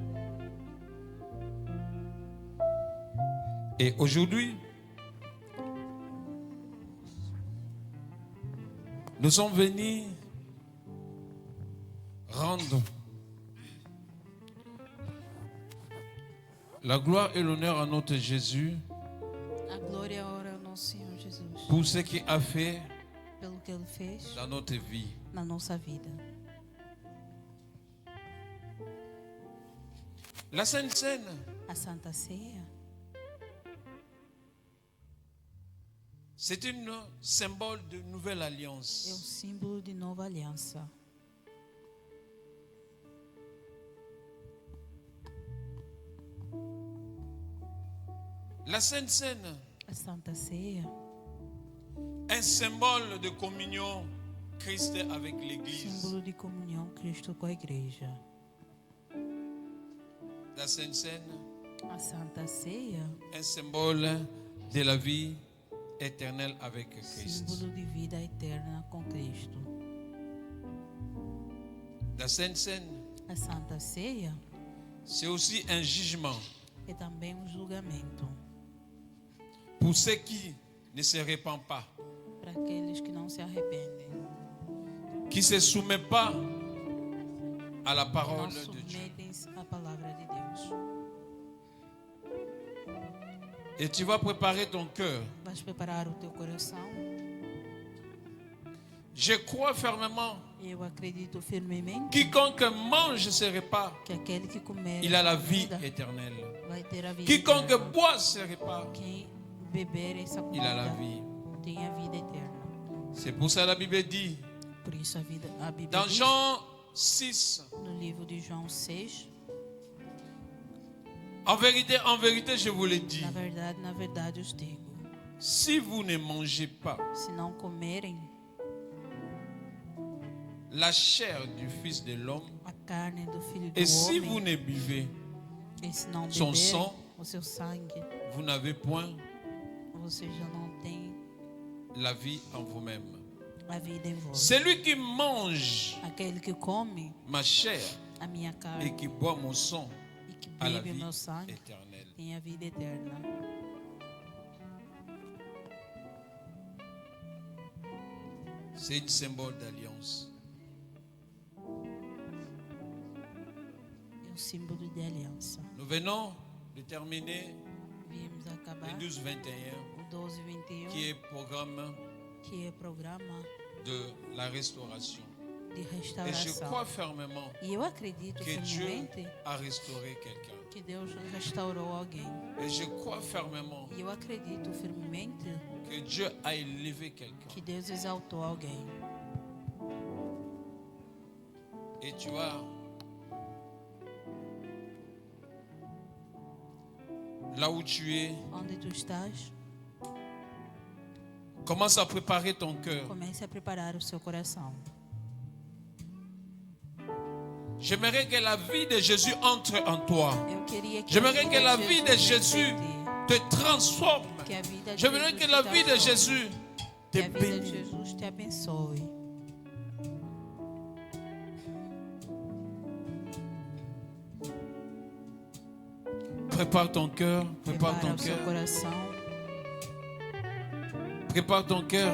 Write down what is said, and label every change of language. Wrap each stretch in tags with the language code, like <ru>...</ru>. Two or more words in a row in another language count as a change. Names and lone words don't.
<fr>Et aujourd'hui, nous sommes venus rendre la gloire et l'honneur à notre Jésus</fr> <pt>A glória e a honra ao nosso Senhor Jesus</pt> <fr>pour ce qu'il a fait</fr> <pt>pelo que Ele fez</pt> <fr>dans notre vie.</fr> <pt>na nossa vida.</pt> <fr>La Sainte Seine,</fr> <pt>A Santa Ceia</pt> <fr>c'est un symbole de nouvelle</fr> <pt>é</pt> <fr>alliance.</fr> <pt>símbolo de nova aliança.</pt> <fr>La Sainte Seine,</fr> <pt>A Santa Ceia,</pt> <fr>un symbole de communion Christ avec l'Église.</fr> <pt>símbolo de comunhão Cristo com a igreja.</pt> <fr>La Sainte Seine,</fr> <pt>A Santa Ceia,</pt> <fr>un symbole de la vie éternelle avec Christ.</fr> <pt>símbolo de vida eterna com Cristo.</pt> <fr>La Sainte Seine,</fr> <pt>A Santa Ceia</pt> <fr>c'est aussi un jugement</fr> <pt>é também julgamento</pt> <fr>pour ceux qui ne se répandent pas,</fr> <pt>para aqueles que não se arrependem,</pt> <fr>qui ne se soumettent pas à la</fr> <pt>não</pt> <fr>parole de Dieu.</fr> <pt>submetem-se à palavra de Deus.</pt> <fr>Et tu vas préparer ton cœur</fr> <pt>Vais preparar o teu coração</pt> <fr>Je crois fermement.</fr> <pt>Eu acredito firmemente</pt> <fr>Quiconque mange ce repas,</fr> <pt>que aquele que comer</pt> <fr>il a la</fr> <pt>essa</pt> <fr>vie</fr> <pt>comida</pt> <fr>éternelle.</fr> <pt>vai ter a vida</pt> <fr>Quiconque</fr> <pt>eterna.</pt> <fr>boit ce repas,</fr> <pt>Quem beber essa</pt> <fr>il a la</fr> <pt>comida</pt> <fr>vie.</fr> <pt>tem a vida eterna.</pt> <fr>C'est pour ça que la Bible dit,</fr> <pt>Por isso a Bíblia</pt> <fr>dans</fr> <pt>diz,</pt> <fr>Jean 6,</fr> <pt>no livro de João 6,</pt> <fr>en vérité, je vous le dis,</fr> <pt>na verdade eu digo,</pt> <fr>si vous ne mangez pas</fr> <pt>se não comerem</pt> <fr>la chair du Fils de l'homme,</fr> <pt>a carne do Filho do</pt> <fr>et si vous</fr> <pt>Homem,</pt> <fr>ne buvez,</fr> <pt>e se não</pt> <fr>son</fr> <pt>beberem</pt> <fr>sang,</fr> <pt>o seu sangue,</pt> <fr>vous n'avez point</fr> <pt>você já não tem</pt> <fr>la vie en vous-même.</fr> <pt>a vida em vós.</pt> <fr>Celui qui mange</fr> <pt>Aquele que come</pt> <fr>ma chair</fr> <pt>a minha</pt> <fr>et</fr> <pt>carne</pt> <fr>qui boit mon sang</fr> <pt>e que</pt> <fr>a la</fr> <pt>bebe o</pt> <fr>vie</fr> <pt>meu sangue</pt> <fr>éternelle.</fr> <pt>tem a vida eterna.</pt> <fr>C'est un symbole d'alliance.</fr> <pt>É um símbolo de aliança.</pt> <fr>Nous venons de terminer</fr> <pt>Viemos acabar</pt> <fr>le 12-21,</fr> <pt>o 12:21,</pt> <fr>qui est programme</fr> <pt>que é programa</pt> <fr>de la restauration.</fr> <pt>de</pt> <fr>Et je</fr> <pt>restauração.</pt> <fr>crois fermement</fr> <pt>E eu acredito</pt> <fr>que Dieu</fr> <pt>firmemente</pt> <fr>a restauré quelqu'un.</fr> <pt>que Deus restaurou alguém.</pt> <fr>Et je crois fermement</fr> <pt>E eu acredito firmemente</pt> <fr>que Dieu a élevé quelqu'un.</fr> <pt>que Deus exaltou alguém.</pt> <fr>Et tu as là où tu es,</fr> <pt>Onde tu estás,</pt> <fr>commence à préparer ton cœur.</fr> <pt>comece a preparar o seu coração.</pt> <fr>J'aimerais que la vie de Jésus entre en toi.</fr> <pt>Eu queria que</pt> <fr>J'aimerais que la vie de</fr> <pt>Jesus</pt> <fr>Jésus entre te transforme.</fr> <pt>em ti, que a vida de</pt> <fr>J'aimerais</fr> <pt>Jesus</pt> <fr>que</fr> <pt>te</pt> <fr>la vie de</fr> <pt>transforme,</pt> <fr>Jésus</fr> <pt>que</pt> <fr>te</fr> <pt>a vida de</pt> <fr>bénisse.</fr> <pt>Jesus te abençoe.</pt> <fr>Prépare ton cœur, prépare</fr> <pt>Prepara</pt> <fr>ton</fr> <pt>o seu</pt> <fr>cœur,</fr> <pt>coração,</pt> <fr>prépare ton cœur.</fr>